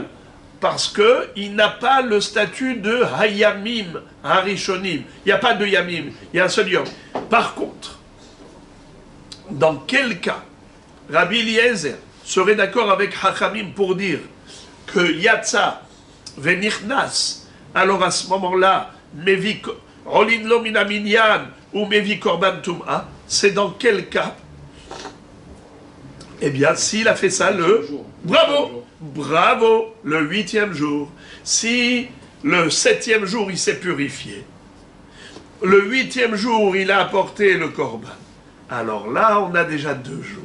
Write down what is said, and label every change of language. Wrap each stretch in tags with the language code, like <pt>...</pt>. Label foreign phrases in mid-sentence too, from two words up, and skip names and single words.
<fr>Parce qu'il n'a pas le statut de</fr> <he>הימים הראשונים.</he> <fr>Il n'y a pas de Yamim, il y a un seul Yom. Par contre, dans quel cas Rabbi Eliezer serait d'accord avec Hachamim pour dire que</fr> <he>יצא ונכנס,</he> <fr>alors à ce moment-là,</fr> <he>מביא רולין לו מן המניין ou מביא קרבן טומאה,</he> <fr>c'est dans quel cas? Eh bien, s'il a fait ça Bravo, le 8e jour. Si le 7e jour, il s'est purifié, le 8e jour, il a apporté le korban, alors là, on a déjà 2 jours.</fr>